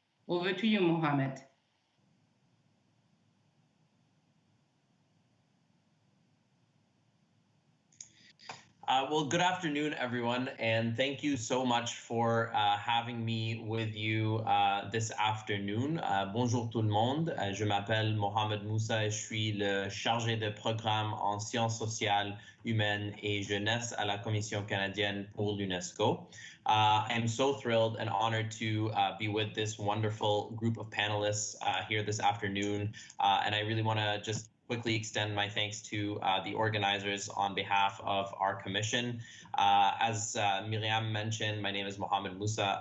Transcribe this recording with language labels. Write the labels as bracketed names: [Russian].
[English] Over to you, Mohamed. Well, good afternoon, everyone, and thank you so much for having me with you this afternoon. [French] Bonjour tout le monde, je m'appelle Mohamed Moussa et je suis le chargé de programme en sciences sociales, humaines et jeunesse à la Commission canadienne pour l'UNESCO. [English] I'm so thrilled and honored to be with this wonderful group of panelists here this afternoon, and I really want to just quickly extend my thanks to the organizers on behalf of our commission. As Myriam mentioned, my name is Mohamed Moussa.